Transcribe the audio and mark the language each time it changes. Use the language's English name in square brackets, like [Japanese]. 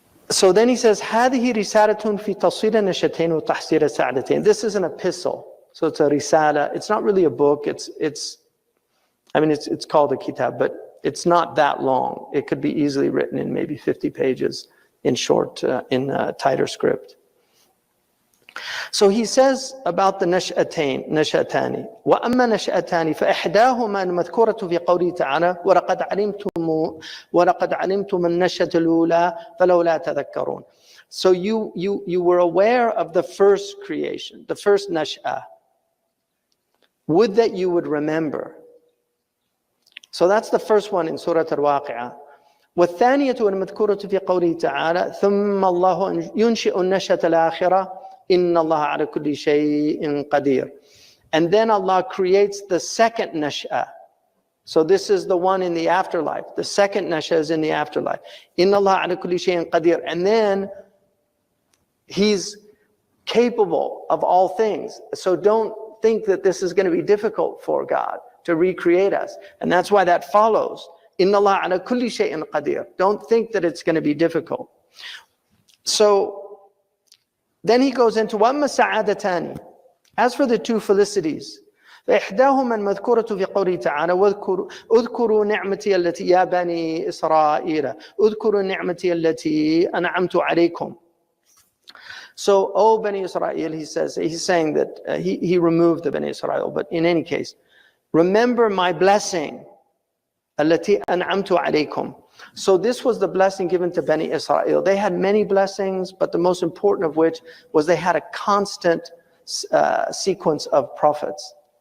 [English] So then he says, [Arabic] هذه رسالة في تصوير نشأتين وتحصيل سعادتين. [English] This is an epistle. So it's a risala. It's not really a book. It's called a kitab, but it's not that long. It could be easily written in maybe 50 pages in short, in tighter script. So he says about the [Arabic] نشأتان وأما نشأتان فإحداهما المذكورة في قوله تعالى ولقد علمتم النشأة الأولى فلولا تذكرون. [English] So you were aware of the first creation, the first نشأة. Would that you would remember. So that's the first one in Surah Al-Waqi'ah. [Arabic] والثانية المذكورة في قوله تعالى ثم الله ينشئ النشأة الآخرة إن الله على كل شيء قدير. [English] And then Allah creates the second nash'ah. So this is the one in the afterlife. The second nash'ah is in the afterlife. [Arabic] إن الله على كل شيء قدير. [English] And then He's capable of all things. So don't think that this is going to be difficult for God to recreate us. And that's why that follows. [Arabic] إن الله على كل شيء قدير. [English] Don't think that it's going to be difficult. So then he goes into [Arabic] وَأَمَّا السَّعَادَتَانِ. [English] As for the two felicities, [Arabic] فإحداهما المذكورة في قوله تعالى اذكروا نعمتي التي يا بني إسرائيل اذكروا نعمتي التي أنعمت عليكم. [English] So, O Bani Israel, he's saying that he removed the Bani Israel, but in any case, remember my blessing [Arabic] التي أنعمت عليكم. [English] So this was the blessing given to Bani Israel. They had many blessings, but the most important of which was they had a constant sequence of prophets.